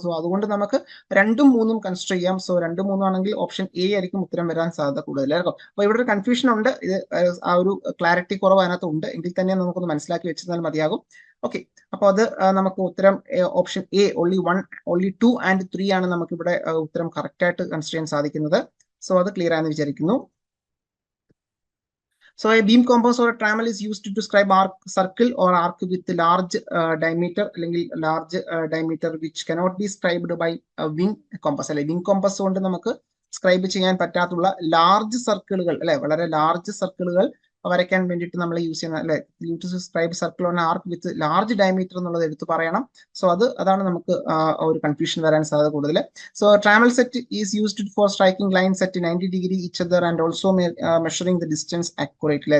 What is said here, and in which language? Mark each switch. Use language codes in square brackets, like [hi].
[ml] So അതുകൊണ്ട് നമുക്ക് 2ഉം 3ഉം consider ചെയ്യാം. സോ 2ഉം 3ഉം ആണെങ്കിൽ ഓപ്ഷൻ എ ആയിരിക്കും ഉത്തരം വരാൻ സാധ്യത കൂടുതലായിരിക്കും. അപ്പൊ ഇവിടെ ഒരു കൺഫ്യൂഷൻ ഉണ്ട്. ഇത് ആ ഒരു ക്ലാരിറ്റി കുറവ് അതിനകത്ത് ഉണ്ട്. എങ്കിൽ തന്നെ നമുക്കൊന്ന് മനസ്സിലാക്കി വെച്ചിരുന്നാൽ മതിയാകും. ഓക്കെ, അപ്പൊ അത് നമുക്ക് ഉത്തരം ഓപ്ഷൻ എ [en] only 2 and 3 [ml] ആണ് നമുക്ക് ഇവിടെ ഉത്തരം കറക്റ്റ് ആയിട്ട് കൺസിഡർ ചെയ്യാൻ സാധിക്കുന്നത്. സോ അത് ക്ലിയർ ആണെന്ന് വിചാരിക്കുന്നു. [en] So a beam compass or a trammel is used to describe arc, circle or arc with large diameter, [ml] അല്ലെങ്കിൽ [en] large diameter which cannot be described by a wing compass. [ml] അല്ലെ, wing compass കൊണ്ട് നമുക്ക് scribe ചെയ്യാൻ പറ്റാത്തുള്ള large സർക്കിളുകൾ, അല്ലെ, വളരെ large സർക്കിളുകൾ വരയ്ക്കാൻ വേണ്ടിയിട്ട് നമ്മൾ യൂസ് ചെയ്യുന്ന, അല്ലെ, [en] scribe circle on arc with large diameter [ml] എന്നുള്ളത് എടുത്ത് പറയണം. സോ അതാണ് നമുക്ക് ഒരു കൺഫ്യൂഷൻ വരാൻ സാധ്യത കൂടുതൽ. [en] So trammel set is used for striking lines at 90 degree each other and also measuring the distance accurately.